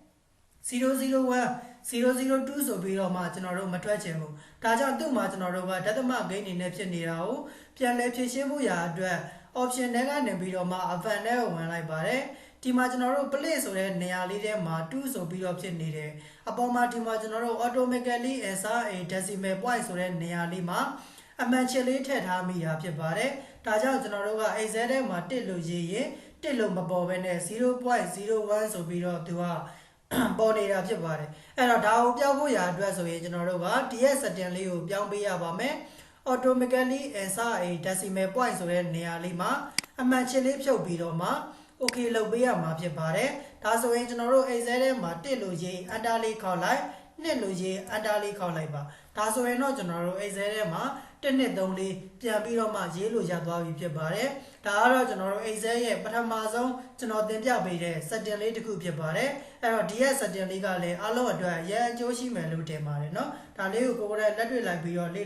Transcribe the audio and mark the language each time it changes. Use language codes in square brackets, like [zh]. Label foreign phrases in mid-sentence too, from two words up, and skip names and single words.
[my] 001 002 ဆိုပြီးတော့မှကျွန်တော်တို့မထွက်ချင်ဘူးဒါကြောင့်သူ့မှာကျွန်တော်တို့ကဒသမဂိမ်းနေနဲ့ဖြစ်နေတာကိုပြန်လဲဖြည့်ရှင်းဖို့ရာအတွက် option ထဲကနေပြီးတော့မှ advanced ထဲကိုဝင်လိုက်ပါတယ်ဒီမှာကျွန်တော်တို့ play ဆိုတဲ့နေရာလေးထဲမှာ2ဆိုပြီးတော့ဖြစ်နေတယ်အပေါ်မှာဒီမှာကျွန်တော်တို့ [en] automatically insert a decimal point [my] ဆိုတဲ့နေရာလေးမှာအမှန်ချစ်လေးထည့်ထားမိတာဖြစ်ပါတယ်ဒါကြောင့်ကျွန်တော်တို့က Excel ထဲမှာ1လို့ရေးရင်1လို့မပေါ်ဘဲနဲ့ 0.01 ဆိုပြီးတော့သူက ပေါ်နေတာဖြစ်ပါတယ်အဲ့တော့ဒါကိုပြောင်းဖို့ရာအတွက်ဆိုရင်ကျွန်တော်တို့ကဒီရဲ့ setting လေးကိုပြောင်းပေးရပါမယ် [en] automatically insert a decimal point [my] ဆိုတဲ့နေရာလေးမှာအမှန်ချစ်လေးဖြုတ်ပြီးတော့မှ okay လုပ်ပေးရမှာဖြစ်ပါတယ်ဒါဆိုရင်ကျွန်တော်တို့ Excel ထဲမှာ1လို့ရေး enter လေးခေါက်လိုက်2လို့ရေး enter လေးခေါက်လိုက်ပါဒါဆိုရင်တော့ကျွန်တော်တို့ Excel ထဲမှာ 1 2 3လေးပြန်ပြီးတော့မှရေးလို့ရသွားပြီဖြစ်ပါတယ်ဒါကတော့ကျွန်တော်တို့ Excel ရဲ့ပထမဆုံးကျွန်တော်သင်ပြပေးတဲ့ setting လေးတစ်ခုဖြစ်ပါတယ်အဲ့တော့ဒီရဲ့ setting လေးကလည်းအားလုံးအတွက်ရန်အကျိုးရှိမယ်လို့ထင်ပါတယ်เนาะဒါလေးကိုကိုယ်တိုင်လက်တွေ့လိုက်ပြီးတော့လေ့